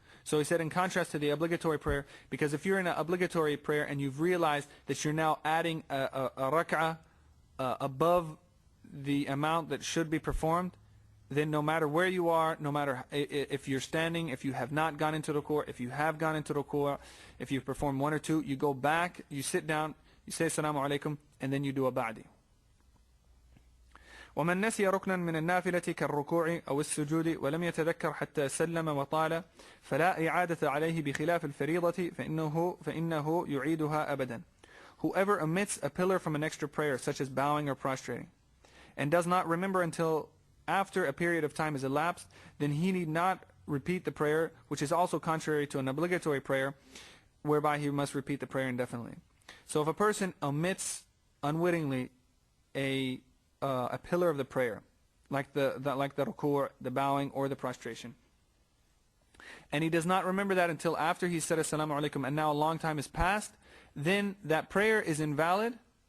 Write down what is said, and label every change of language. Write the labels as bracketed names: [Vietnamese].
[English] So he said in contrast to the obligatory prayer, because if you're in an obligatory prayer and you've realized that you're now adding a rak'ah above the amount that should be performed, then no matter where you are, no matter if you're standing, if you have not gone into ruku', if you have gone into ruku', if you've performed 1 or 2, you go back, you sit down, you say [Arabic] assalamu alaikum, [English] and then you do a ba'di. [Arabic] ومن نسي ركنا من النافلة كالركوع أو السجود ولم يتذكر حتى سلم وطال فلا إعادة عليه بخلاف الفريضة فإنه يعيدها أبدا. [English] Whoever omits a pillar from an extra prayer, such as bowing or prostrating, and does not remember until after a period of time is elapsed, then he need not repeat the prayer, which is also contrary to an obligatory prayer, whereby he must repeat the prayer indefinitely. So if a person omits unwittingly a pillar of the prayer, like the ruku', the bowing, or the prostration, and he does not remember that until after he said [Arabic] assalamu alaikum [English] and now a long time has passed, then that prayer is invalid.